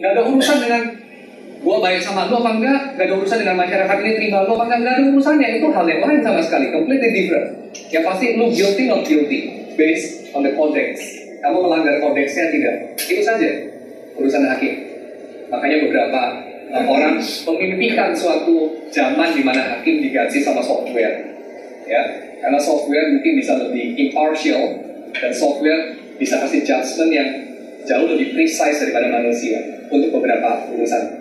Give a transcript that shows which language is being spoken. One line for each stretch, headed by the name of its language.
Indonesian: Gak ada urusan dengan gua baik sama lo apa enggak. Gak ada urusan dengan masyarakat ini terima lo apa enggak. Gak ada urusannya, itu hal yang lain sama sekali.
English: Completely different.
Indonesian: Yang pasti lo
English: guilty, not guilty, based on the codex.
Indonesian: Kamu melanggar kodeksnya tidak. Itu saja urusan hakim. Makanya beberapa orang memimpikan suatu zaman di mana hakim diganti sama software. Ya, karena software mungkin bisa lebih impartial dan software bisa kasih judgment yang jauh lebih precise daripada manusia untuk beberapa urusan.